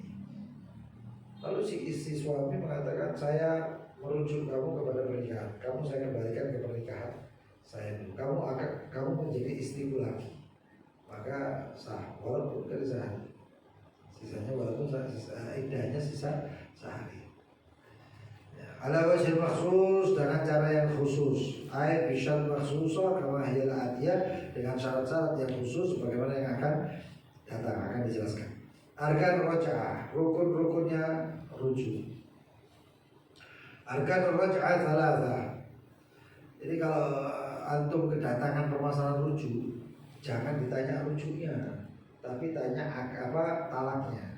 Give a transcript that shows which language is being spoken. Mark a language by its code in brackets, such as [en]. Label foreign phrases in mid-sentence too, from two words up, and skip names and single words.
[id] Lalu si istri suami mengatakan, saya merujuk kamu kepada pernikahan, kamu saya kembalikan ke pernikahan saya dulu, kamu menjadi istriku lagi, maka sah walaupun dari sehari, sisanya walaupun iddahnya sisa sehari. [ar] على وجه المخصوص, [id] dengan cara yang khusus, [ar] أي بشروط مخصوصة كما هي الآتية, [id] dengan syarat-syarat yang khusus bagaimana yang akan datang, akan dijelaskan. [ar] Arkan raj'ah, [id] rukun-rukunnya rujuk. [ar] أركان رجعة ثلاثة. [id] Jadi kalau antum kedatangan permasalahan rujuk, jangan ditanya rujuknya, tapi tanya apa talaknya.